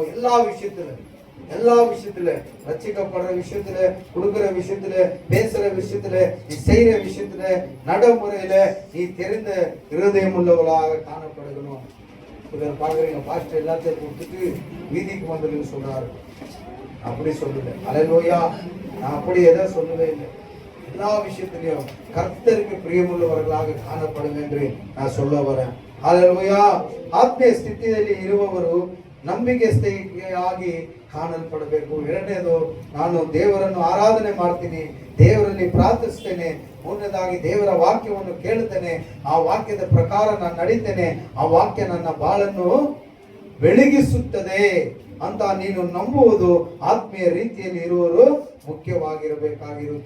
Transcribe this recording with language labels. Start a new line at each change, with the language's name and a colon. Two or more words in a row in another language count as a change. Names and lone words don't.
Tamil: எல்லா விஷயத்துல ரட்சிக்கப்படுற விஷயத்துல, கொடுக்கிற விஷயத்துல, பேசுற விஷயத்துல, நீ செய்யற விஷயத்துல, நடைமுறையில நீ தெரிந்த இருதயம் உள்ளவர்களாக காணப்படணும். பாக்குறீங்க, பாஸ்டர் எல்லாத்தையும் கொடுத்துட்டு வீதிக்கு வந்ததுன்னு சொல்றாரு. அப்படி சொல்லல. அல்லேலூயா. நான் அப்படி எதை சொல்லவே இல்லை. எல்லா விஷயத்திலையும் கர்த்தருக்கு பிரியமுள்ளவர்களாக காணப்படும் என்று நான் சொல்ல வரேன். அல்லேலூயா.
Kannada: ಆತ್ಮೀಯ ಸ್ಥಿತಿಯಲ್ಲಿ ಇರುವವರು ನಂಬಿಕೆಯಾಗಿ ಕಾಣಲ್ಪಡಬೇಕು. ಎರಡನೇದು, ನಾನು ದೇವರನ್ನು ಆರಾಧನೆ ಮಾಡ್ತೀನಿ, ದೇವರಲ್ಲಿ ಪ್ರಾರ್ಥಿಸ್ತೇನೆ, ಮೂರನೇದಾಗಿ ದೇವರ ವಾಕ್ಯವನ್ನು ಕೇಳುತ್ತೇನೆ, ಆ ವಾಕ್ಯದ ಪ್ರಕಾರ ನಾನು ನಡೀತೇನೆ, ಆ ವಾಕ್ಯ ನನ್ನ ಬಾಳನ್ನು ಬೆಳಗಿಸುತ್ತದೆ ಅಂತ ನೀನು ನಂಬುವುದು ಆತ್ಮೀಯ ರೀತಿಯಲ್ಲಿ ಇರುವರು ಮುಖ್ಯವಾಗಿರಬೇಕಾಗಿರುತ್ತೆ.